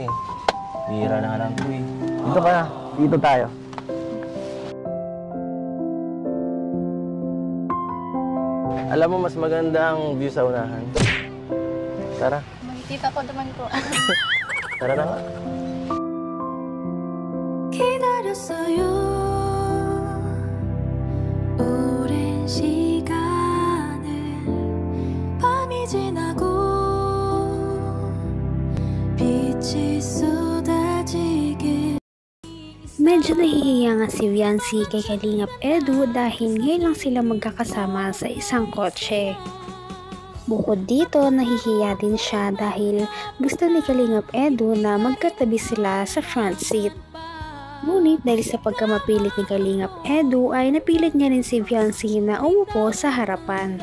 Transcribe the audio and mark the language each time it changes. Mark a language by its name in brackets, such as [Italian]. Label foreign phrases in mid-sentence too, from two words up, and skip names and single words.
[Filipino] Bihira na nga lang ko eh. Dito ka na. Dito tayo. Alam mo, mas maganda ang view sa unahan. Tara. Makikita ko naman po. Tara na nga. [Korean] 기다렸어요. 오랜 시간을 밤이 지나고 빛이 쏟아지게. [Filipino] Medyo nahihiya nga si Viancy kay Kalingap Edu dahil ngayon lang sila magkakasama sa isang kotse. Bukod dito, nahihiya din siya dahil gusto ni Kalingap Edu na magkatabi sila sa front seat. Ngunit dahil sa pagkamapilit ni Kalingap Edu ay napilit niya rin si Viancy na umupo sa harapan.